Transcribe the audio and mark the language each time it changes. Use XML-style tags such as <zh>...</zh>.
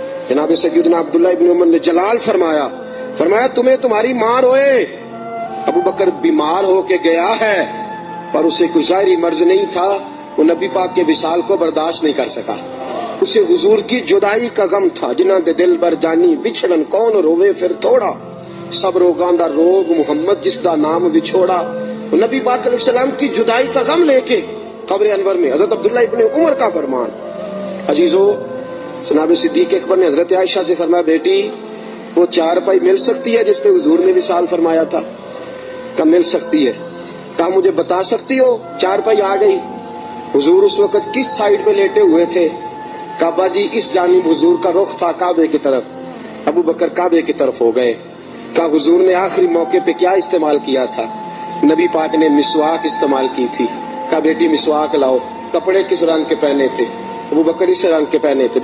<ur>جناب سیدنا عبداللہ ابن عمر نے جلال فرمایا, تمہیں تمہاری ماں روئے. ابو بکر بیمار ہو کے گیا ہے پر اسے کوئی ظاہری مرض نہیں تھا, وہ نبی پاک کے وصال کو برداشت نہیں کر سکا. اسے حضور کی جدائی کا غم تھا.</ur> <pa>جنہاں دے دل بر جانی بچھڑن کون روے پھر تھوڑا, سب روگاں دا روگ محمد جس دا نام بچھوڑا.</pa> <ur>نبی پاک علیہ السلام کی جدائی کا غم لے کے قبر انور میں حضرت عبداللہ ابن عمر کا فرمان. عزیزو, جناب صدیق اکبر نے حضرت عائشہ سے فرمایا بیٹی وہ 4 پائی مل سکتی ہے جس پہ حضور نے وصال فرمایا تھا؟ کہ مل سکتی ہے. کہ کہا مجھے بتا سکتی ہو؟ چارپائی آ گئی. حضور اس وقت کس سائڈ پہ لیٹے ہوئے تھے؟ کعبہ جی اس جانب حضور کا رخ تھا کعبے کی طرف. ابو بکر کعبے کی طرف ہو گئے. کہا حضور نے آخری موقع پہ کیا استعمال کیا تھا؟ نبی پاک نے مسواک استعمال کی تھی. کہا بیٹی مسواک لاؤ. کپڑے کس رنگ کے پہنے تھے؟ ابو بکر اس رنگ کے پہنے تھے.</ur>